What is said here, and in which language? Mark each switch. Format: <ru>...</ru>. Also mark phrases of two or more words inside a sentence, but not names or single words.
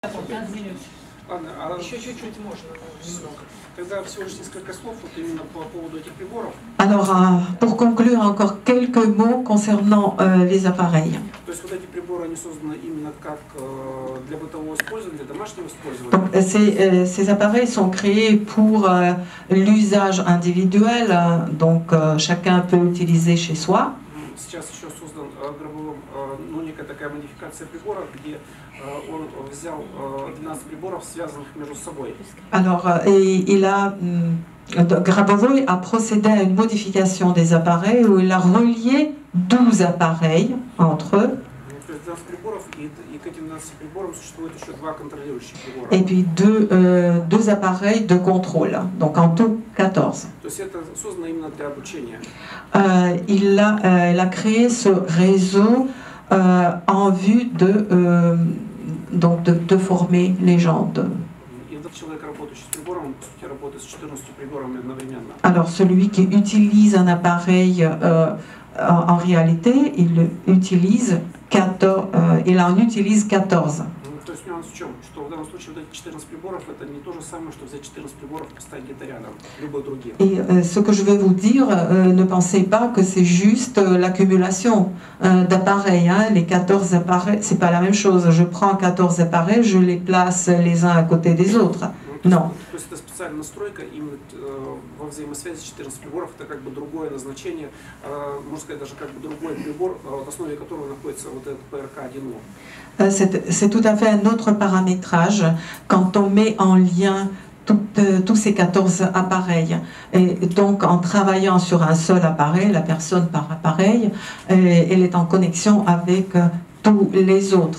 <ru>15 минут. Ладно, Еще чуть-чуть можно, немного. тогда всего лишь несколько слов вот именно по поводу этих приборов.</ru> <fr>Alors, pour conclure, encore quelques mots concernant les appareils.</fr> <ru>То есть вот эти приборы, они созданы именно как для бытового использования, для домашнего использования.</ru> <fr>Donc, ces appareils sont créés pour l'usage individuel, donc chacun peut utiliser chez soi.</fr> <ru>Сейчас еще создан Гробовым, ну, некая такая модификация прибора, где он взял 12 приборов, связанных между собой.</ru> <fr>Alors, Grabovoi a procédé à une modification des appareils où il a relié 12 appareils entre eux.</fr> <ru>То есть 12 приборов, и к этим 12 приборам существует еще два контролирующих прибора.</ru> <fr>Et puis deux appareils de contrôle, donc en tout 14.</fr> <ru>То есть это создано именно для обучения.</ru> <fr>Il a créé ce réseau en vue de former les gens.</fr> <ru>И этот человек, работающий с прибором, он, по сути, работает с 14 приборами одновременно.</ru> <fr>Alors celui qui utilise un appareil, en réalité, il en utilise 14.</fr> <ru>То есть нюанс в чем? Что в данном случае вот эти 14 приборов, это не то же самое, что взять 14 приборов и поставить где-то рядом, любые другие.</ru> <fr>Et ce que je vais vous dire, ne pensez pas que c'est juste l'accumulation d'appareils. Hein. Les 14 appareils, c'est pas la même chose. Je prends 14 appareils, je les place les uns à côté des autres. Non.</fr> <ru>То есть это специальная настройка, именно во взаимосвязи 14 приборов, это как бы другое назначение, можно сказать, даже как бы другой прибор, в основе которого находится вот этот PRK-1O.</ru> <fr>C'est tout à fait un autre paramétrage quand on met en lien tous ces 14 appareils. Et donc, en travaillant sur un seul appareil, la personne par appareil, elle est en connexion avec tous les autres.</fr>